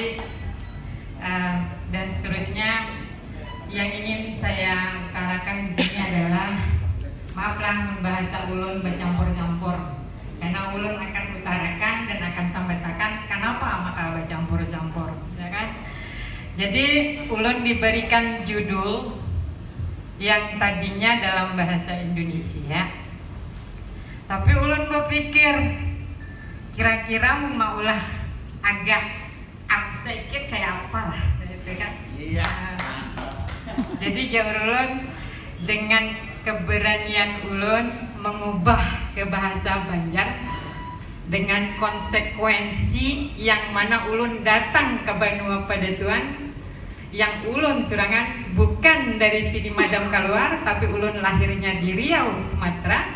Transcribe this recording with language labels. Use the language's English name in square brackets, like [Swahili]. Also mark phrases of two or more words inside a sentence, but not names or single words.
[Indonesian] Dan seterusnya yang ingin saya utarakan di sini adalah, maaflah bahasa ulun bercampur-campur, karena ulun akan utarakan dan akan sampaikan kenapa maka bercampur-campur, ya kan? Jadi ulun diberikan judul yang tadinya dalam bahasa Indonesia, tapi ulun berpikir kira-kira maulah agak sedikit kayak apa lah, gitu kan? Iya. Jadi jauh ulun dengan keberanian ulun mengubah ke bahasa Banjar dengan konsekuensi yang mana ulun datang ke Banua Padatuan, yang ulun surangan bukan dari sini Madam keluar, tapi ulun lahirnya di Riau, Sumatera.